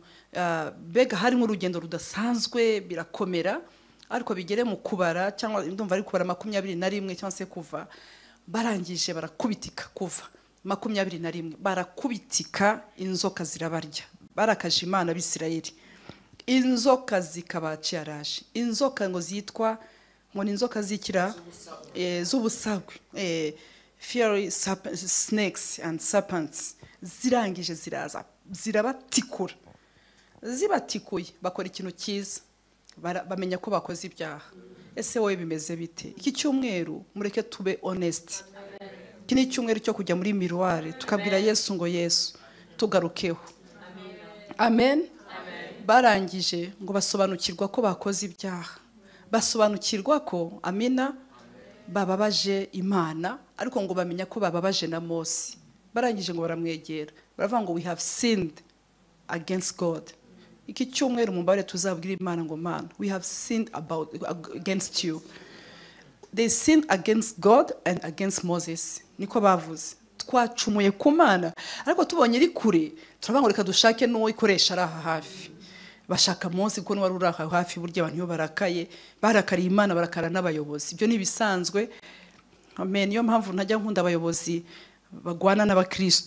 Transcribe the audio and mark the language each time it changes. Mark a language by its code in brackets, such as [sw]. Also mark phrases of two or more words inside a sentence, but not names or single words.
[rw] Bega hari nk'urugendo rudasanzwe birakomera, ariko bigere mu kubara cyangwa ndumva ari kubara 21 cyangwa se kuva barangije barakubitika Kuva 21 barakubitika inzoka zirabarya. Barakaje Imana Abisirayeli. Inzoka zikabacyaraje. Inzoka ngo zitwa ngo ni inzoka zikira z'ubusagwe. [en] Fiery snakes and serpents [rw] zirangije ziraza zirabatikura. Zibatikuye bakora ikintu cyiza bamenya ko bakoze ibyaha. Ese wowe bimeze bite? Iki cyumweru mureke tube honest. Iki ni cyumweru cyo kujya muri miroir tukabwira Yesu ngo Yesu tugarukeho. Amen. Barangije ngo basobanukirwa ko bakoze ibyaha. Basobanukirwa ko amina bababaje Imana, ariko ngo bamenya ko bababaje na Mose. Barangije ngo baramwegera baravuga ngo [en] we have sinned against God. [rw] Iki cyumweru mumbare tuzabwira Imana ngo Mana [en] we have sinned against you. They sinned against God and against Moses. [rw] Niko bavuze twacumuye ku Mana, ariko tubonye iri kure turavuga ngo reka dushake n'uwo ikoresha araha hafi. Bashaka Mose kuko wari uraha hafi burya abantu barakaye barakariye Imana barakara n'abayobozi. Ibyo ni bisanzwe. Amen. Niyo mpamvu ntajya nkunda abayobozi bagwana n'abakristo.